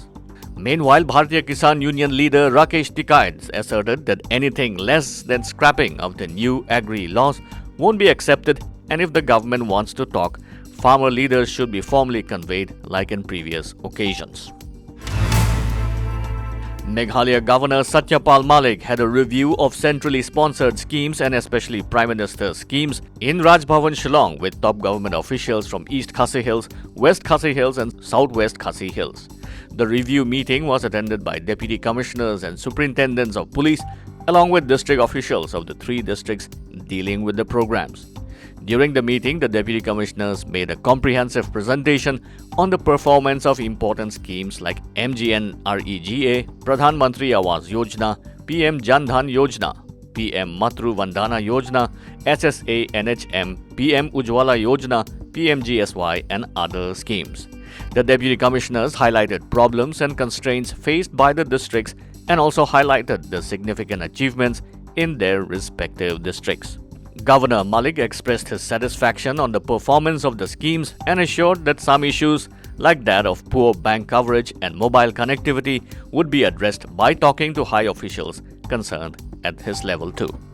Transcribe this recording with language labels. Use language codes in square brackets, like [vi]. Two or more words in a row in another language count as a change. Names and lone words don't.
[en] Meanwhile, Bhartiya Kisan Union leader Rakesh Tikait asserted that anything less than scrapping of the new agri laws won't be accepted, and if the government wants to talk, farmer leaders should be formally conveyed like in previous occasions. Meghalaya Governor Satyapal Malik had a review of centrally sponsored schemes and especially Prime Minister's schemes in Raj Bhavan Shillong with top government officials from East Khasi Hills, West Khasi Hills and Southwest Khasi Hills. The review meeting was attended by Deputy Commissioners and Superintendents of Police along with district officials of the three districts dealing with the programs. During the meeting, the Deputy Commissioners made a comprehensive presentation on the performance of important schemes like MGNREGA, Pradhan Mantri Awas Yojana, PM Jan Dhan Yojana, PM Matru Vandana Yojana, SSA NHM, PM Ujwala Yojana, PMGSY and other schemes. The Deputy Commissioners highlighted problems and constraints faced by the districts and also highlighted the significant achievements in their respective districts. Governor Malik expressed his satisfaction on the performance of the schemes and assured that some issues like that of poor bank coverage and mobile connectivity would be addressed by talking to high officials concerned at his level too.